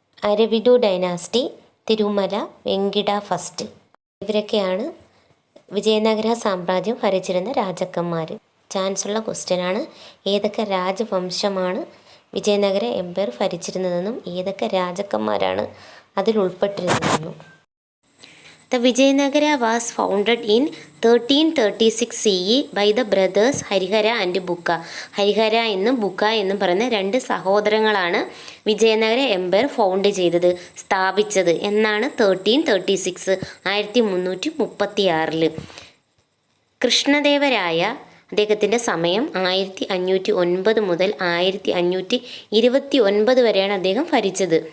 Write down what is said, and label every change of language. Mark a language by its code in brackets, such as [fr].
[en] Aravidu dynasty, Tirumala Venkata first. [ml] ഇവരൊക്കെയാണ് വിജയനഗര സാമ്രാജ്യം ഭരിച്ചിരുന്ന രാജാക്കന്മാർ. ചാൻസുള്ള ക്വസ്റ്റ്യനാണ്. ഏതൊക്കെ രാജവംശമാണ് വിജയനഗര എംപയർ ഭരിച്ചിരുന്നതെന്നും ഏതൊക്കെ രാജാക്കന്മാരാണ് അതിൽ ഉൾപ്പെട്ടിരുന്നതെന്നും. [en] The Vijayanagara was founded in 1336 CE by the brothers Harihara and Bukka. [ml] ഹരിഹര എന്നും ബുക്ക എന്നും പറയുന്ന രണ്ട് സഹോദരങ്ങളാണ് വിജയനഗര എംപയർ ഫൗണ്ട് ചെയ്തത്, സ്ഥാപിച്ചത്. എന്നാണ് 1336, 1336. കൃഷ്ണദേവരായ അദ്ദേഹത്തിൻ്റെ സമയം 1509 മുതൽ 1529 വരെയാണ് അദ്ദേഹം ഭരിച്ചത്.